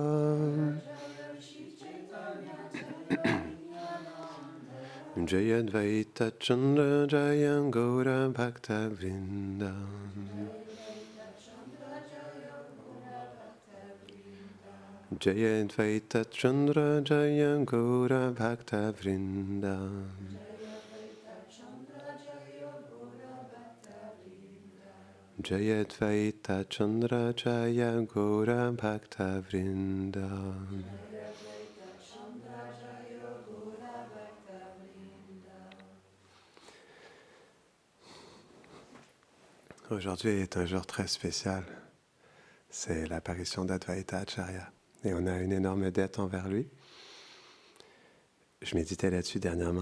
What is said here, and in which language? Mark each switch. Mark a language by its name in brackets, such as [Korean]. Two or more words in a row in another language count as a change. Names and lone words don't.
[Sanskrit] जय द्वैत चन्द्र जय गौर भक्त वृन्द जय द्वैत चन्द्र जय गौर भक्त वृन्द जय द्वैत चन्द्र जय गौर भक्त वृन्द. [French] Aujourd'hui est un jour très spécial. C'est l'apparition d'Advaita Acharya. Et on a une énorme dette envers lui. Je méditais là-dessus dernièrement.